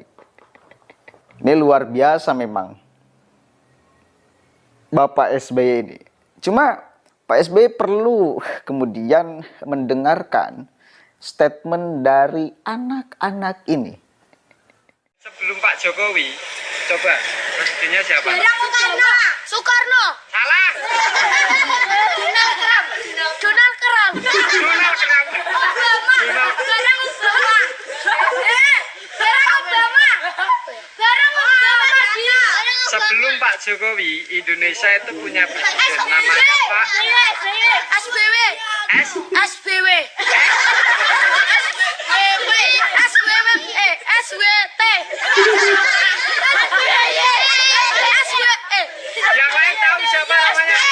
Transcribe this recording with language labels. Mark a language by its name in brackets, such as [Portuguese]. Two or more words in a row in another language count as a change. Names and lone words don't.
[Indonesian] Ini luar biasa memang Bapak SBY ini. Cuma Pak SBY perlu kemudian mendengarkan statement dari anak-anak ini. Sebelum Pak Jokowi, coba presidennya siapa? Soekarno. Soekarno. Salah. Donald Trump. Donald Trump. Donald Trump. Barack Obama. Barack Obama. Barack Obama. Sebelum Pak Jokowi, Indonesia itu punya presiden namanya Pak SBY. SBY. SWT. Yang lain tahu siapa namanya?